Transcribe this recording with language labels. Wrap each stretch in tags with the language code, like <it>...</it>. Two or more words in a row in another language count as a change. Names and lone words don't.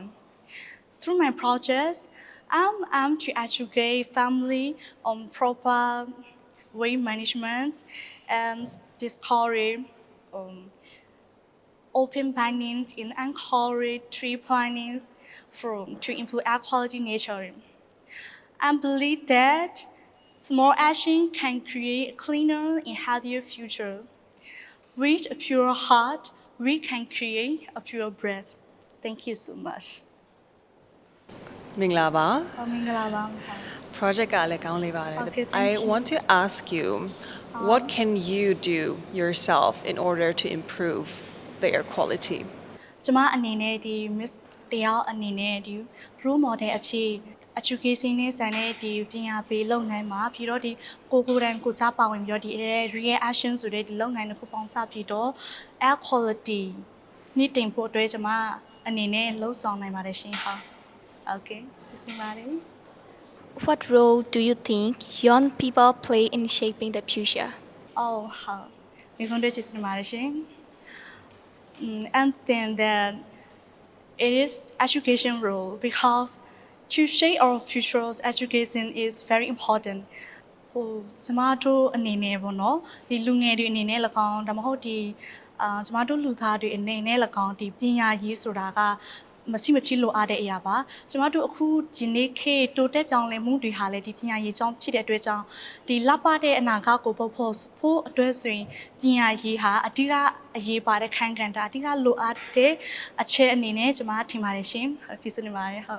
<en>Through my projects, I'm to educate family on proper waste management and discourage open burning and encourage tree planting to improve air quality nature. I believe that small action can create a cleaner and healthier future. With a pure heart, we can create a pure breath. Thank you so much.</en> <my>မင်္ဂလာပါ မင်္ဂလာပါ project ကလည်းကောင်းလေးပါတယ်</my> <en>Okay, thank I you. want to ask you what can you do yourself in order to improve the air quality</en> <my>ကျမအနေနဲ့ဒီ Miss တယောက်အနေနဲ့ဒီ</my> <en>role model</en> <my>အဖြစ် education နဲ့ဆိုင်တဲ့ဒီပညာပေးလုပ်ငန်းမှာပြီးတော့ဒီကိုယ်တိုင်ကိုကြားပါဝင်ပြီးတော့ဒီ</my> <en>real action</en> <my>ဆိုတဲ့ဒီလုပ်ငန်းတစ်ခုပေါင်းစပ်ပြီးတော့</my> <en>air quality</en> <my>နေ့တင်ဖို့အတွက်ကျွန်မအနေနဲ့လှုပ်ဆောင်နိုင်ပါတယ်ရှင်ဟုတ် Okay ကျေးဇူးတင်ပါတယ်</my> <en>What role do you think young people play in shaping the future? Oh, how? We're going to just imagine. And then it is education role because to shape our future's education is very important.</en> <my>ဟိုကျမတို့အနေနဲ့ပေါ့နော်ဒီလူငယ်တွေအနေနဲ့၎င်းဒါမှမဟုတ်ဒီကျမတို့လူသားတွေအနေနဲ့၎င်းဒီပညာရေးဆိုတာကမရှိမဖြစ်လိုအပ်တဲ့အရာပါကျမတို့အခုဒီနေ့ခေတ်တိုးတက်ပြောင်းလဲမှုတွေဟာလည်းဒီပညာရေးကြောင့်ဖြစ်တဲ့အတွက်ကြောင့်ဒီလောက်ပါတဲ့အနာဂတ်ကိုပုတ်ဖို့အတွက်ဆိုရင်ပညာရေးဟာအဓိကအရေးပါတဲ့ခန်းကဏ္ဍအဓိကလိုအပ်တဲ့အချက်အနေနဲ့ကျမထင်ပါတယ်ရှင်ကျေးဇူးတင်ပါတယ်ဟုတ်</my>